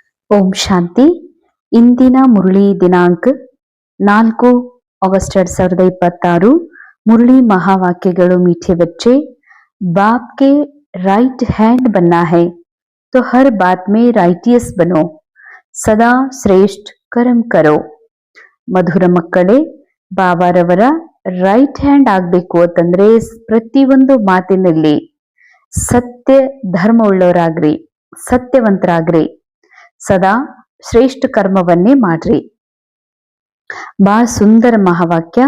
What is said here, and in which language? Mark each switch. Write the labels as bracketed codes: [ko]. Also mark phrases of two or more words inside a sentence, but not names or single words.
[kn] ಓಂ ಶಾಂತಿ. ಇಂದಿನ ಮುರಳಿ ದಿನಾಂಕ 4 अगस्त 2026. [hi] मुरली महावाक्यಗಳು मीठे बच्चे, बाप के [en] right hand [hi] बनना है तो हर बात में राइटियस बनो, सदा श्रेष्ठ कर्म करो. [kn] ಮಧುರ ಮಕ್ಕಳೇ, ಬಾಬಾರವರ [en] right hand [kn] ಆಗ್ಬೇಕು ಅಂತಂದ್ರೆ ಪ್ರತಿಯೊಂದು ಮಾತಿನಲ್ಲಿ ಸತ್ಯ ಧರ್ಮ ಉಳ್ಳವರಾಗ್ರಿ, ಸತ್ಯವಂತರಾಗ್ರಿ, ಸದಾ ಶ್ರೇಷ್ಠ ಕರ್ಮವನ್ನೇ ಮಾಡ್ರಿ. ಬಹಳ ಸುಂದರ ಮಹಾವಾಕ್ಯ.